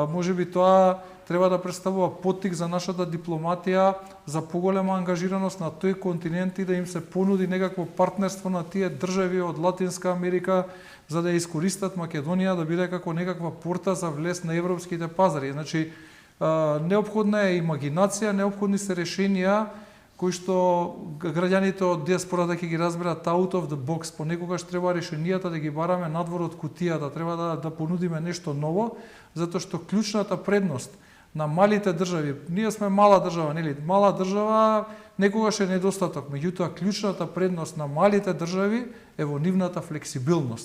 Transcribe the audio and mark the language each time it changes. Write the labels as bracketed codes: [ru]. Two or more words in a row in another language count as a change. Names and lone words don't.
[mk] Можеби тоа треба да представува поттик за нашата дипломатија за поголема ангажираност на тој континент и да им се понуди некакво партнерство на тие држави од Латинска Америка за да искористат Македонија да биде како некаква порта за влез на европските пазари. Значи, неопходна е имагинација, неопходни се решенија кои што граѓаните од диаспората ќе ги разберат [en] out of the box. [mk] Понекогаш треба решенијата да ги бараме надвор од кутијата, треба да понудиме нешто ново, затоа што клучната предност на малите држави, ние сме мала држава, нели? Мала држава некогаш е недостаток, меѓутоа клучната предност на малите држави е во нивната флексибилност.